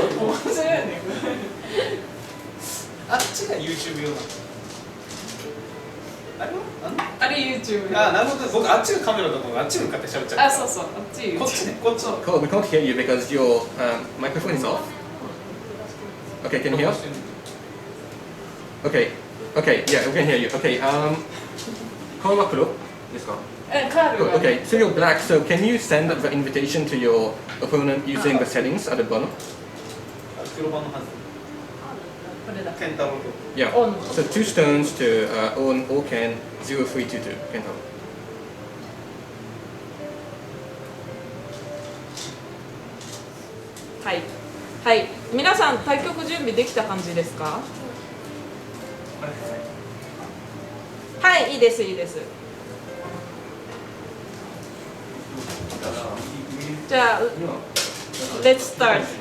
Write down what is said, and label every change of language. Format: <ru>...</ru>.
<ja>面白いね。あっちが YouTube 用なの。あれはあれ YouTube。あ、なるほど。僕あっちがカメラだと思う。あっちに向かって喋っちゃう。あ、そうそう、あっち YouTube。こっちね、こっち。</ja> <en>Cool, we can't hear you because your microphone is off. Okay, can you hear us? Okay, okay, yeah, we can hear you.</en> <ja>Okay, 顔は黒ですか？カールが。</ja> <en>Okay, so you're black, so can you send the invitation to your opponent using the settings at the bottom?</en> <ja>黒番のはず。これだ。ケンタロウと。</ja> <en>Yeah, On. so 2 stones to own or can 0322. Kentaro.</en> <ja>はい。はい。皆さん、対局準備できた感じですか？はい、いいです、いいです。</ja> <en>じゃあ、Let's start.</en>